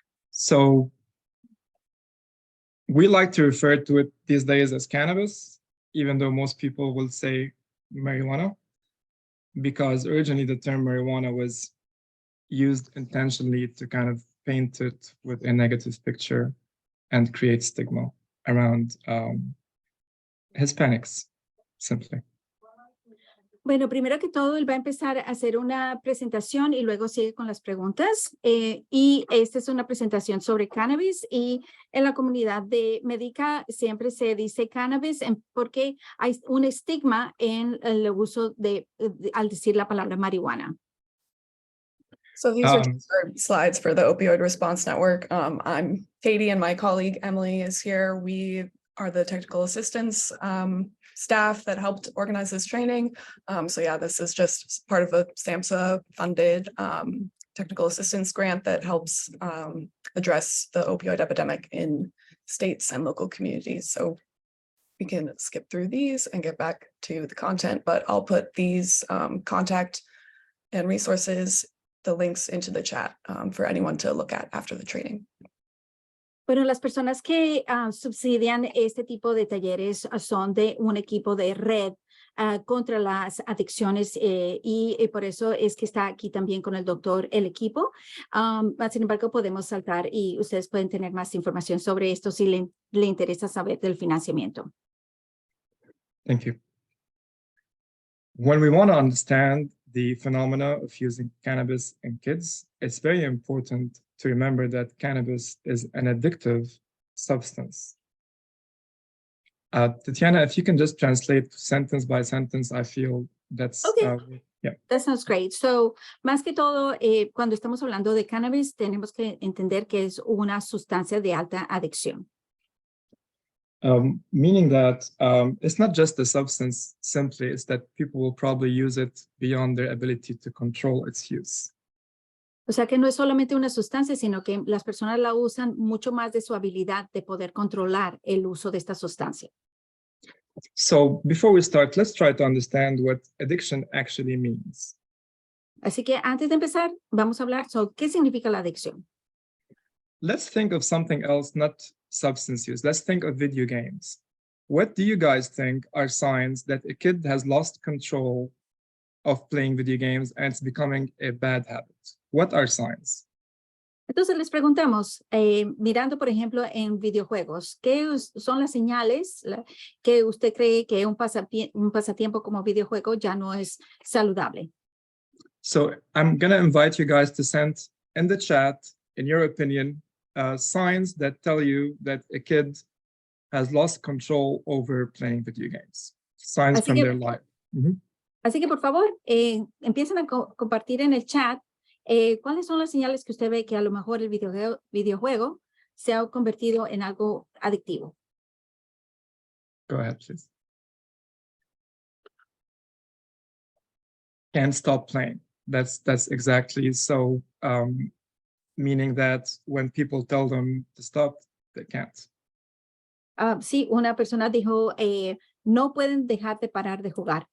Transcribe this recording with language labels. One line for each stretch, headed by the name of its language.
English: So we like to refer to it these days as cannabis, even though most people will say marijuana, because originally the term marijuana was used intentionally to kind of paint it with a negative picture and create stigma around Hispanics, simply.
Spanish: Bueno, primero que todo, él va a empezar a hacer una presentación y luego sigue con las preguntas. Y esta es una presentación sobre cannabis, y en la comunidad médica siempre se dice cannabis porque hay un estigma en el uso al decir la palabra marihuana.
English: So these are just our slides for the Opioid Response Network. I'm Katie and my colleague Emily is here. We are the technical assistants staff that helped organize this training. So yeah, this is just part of a SAMHSA funded technical assistance grant that helps address the opioid epidemic in states and local communities. So we can skip through these and get back to the content, but I'll put these contact and resources, the links into the chat for anyone to look at after the training.
Spanish: Bueno, las personas que subsidian este tipo de talleres son de un equipo de red contra las adicciones y por eso es que está aquí también con el doctor el equipo. Sin embargo, podemos saltar y ustedes pueden tener más información sobre esto si le interesa saber del financiamiento.
English: Thank you. When we want to understand the phenomena of using cannabis in kids, it's very important to remember that cannabis is an addictive substance. Tatiana, if you can just translate sentence by sentence, I feel that's... Okay. Yeah. That sounds great.
Spanish: So, más que todo, cuando estamos hablando de cannabis, tenemos que entender que es una sustancia de alta adicción.
English: Meaning that it's not just the substance simply, it's that people will probably use it beyond their ability to control its use.
Spanish: O sea que no es solamente una sustancia, sino que las personas la usan mucho más de su habilidad de poder controlar el uso de esta sustancia.
English: So before we start, let's try to understand what addiction actually means.
Spanish: Así que antes de empezar, vamos a hablar sobre qué significa la adicción.
English: Let's think of something else, not substance use. Let's think of video games. What do you guys think are signs that a kid has lost control of playing video games and it's becoming a bad habit? What are signs?
Spanish: Entonces les preguntamos, mirando por ejemplo en videojuegos, ¿qué son las señales que usted cree que un pasatiempo como videojuego ya no es saludable?
English: So I'm going to invite you guys to send in the chat, in your opinion, signs that tell you that a kid has lost control over playing video games. Signs from their life.
Spanish: Así que por favor, empiecen a compartir en el chat cuáles son las señales que usted ve que a lo mejor el videojuego se ha convertido en algo adictivo.
English: Go ahead, please. Can't stop playing. That's exactly so, meaning that when people tell them to stop, they can't.
Spanish: Sí, una persona dijo, no pueden dejar de parar de jugar.